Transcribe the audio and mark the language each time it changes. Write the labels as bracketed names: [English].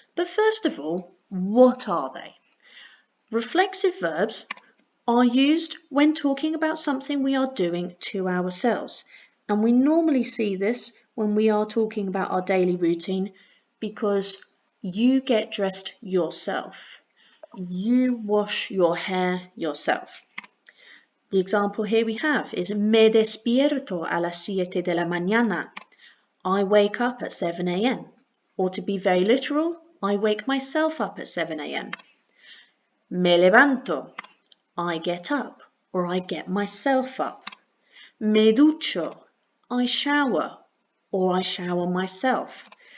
[English] But first of all, what are they? Reflexive verbs are used when talking about something we are doing to ourselves. And we normally see this when we are talking about our daily routine because you get dressed yourself. You wash your hair yourself. The example here we have is [Spanish] me despierto a las 7 de la mañana. [English] I wake up at 7 a.m. Or to be very literal, I wake myself up at 7 a.m. [Spanish] Me levanto. [English] I get up or I get myself up. [Spanish] Me ducho. [English] I shower or I shower myself.